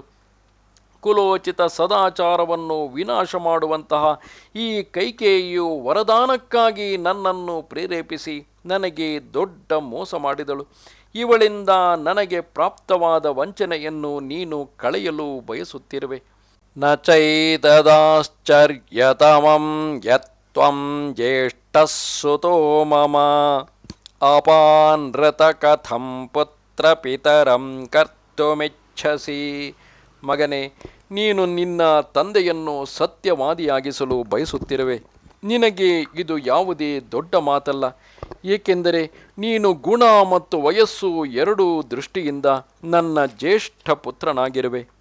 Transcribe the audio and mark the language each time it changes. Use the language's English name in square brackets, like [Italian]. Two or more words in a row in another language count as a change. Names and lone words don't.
[Kannada] ಕುಲೋಚಿತ ಸದಾಚಾರವನ್ನು ವಿನಾಶ ಮಾಡುವಂತಹ ಈ ಕೈಕೇಯಿಯು ವರದಾನಕ್ಕಾಗಿ ನನ್ನನ್ನು ಪ್ರೇರೇಪಿಸಿ ನನಗೆ ದೊಡ್ಡ ಮೋಸ ಮಾಡಿದಳು. ಇವಳಿಂದ ನನಗೆ ಪ್ರಾಪ್ತವಾದ ವಂಚನೆಯನ್ನು ನೀನು ಕಳೆಯಲು ಬಯಸುತ್ತಿರುವೆ. [Sanskrit] ನ ಚೈತದಾಶ್ಚರ್ಯತಮಂ ಯತ್ವಂ ಜ್ಯೇಷ್ಠಃ ಸುತೋ ಮಮ ಅಪಾನೃತ ಕಥಂ ಪುತ್ರ ಪಿತರಂ ಕರ್ತುಮಿಚ್ಛಸಿ. [Kannada] ಮಗನೇ, ನೀನು ನಿನ್ನ ತಂದೆಯನ್ನು ಸತ್ಯವಾದಿಯಾಗಿಸಲು ಬಯಸುತ್ತಿರುವೆ. ನಿನಗೆ ಇದು ಯಾವುದೇ ದೊಡ್ಡ ಮಾತಲ್ಲ. ಏಕೆಂದರೆ ನೀನು ಗುಣ ಮತ್ತು ವಯಸ್ಸು ಎರಡೂ ದೃಷ್ಟಿಯಿಂದ ನನ್ನ ಜ್ಯೇಷ್ಠ ಪುತ್ರನಾಗಿರುವೆ.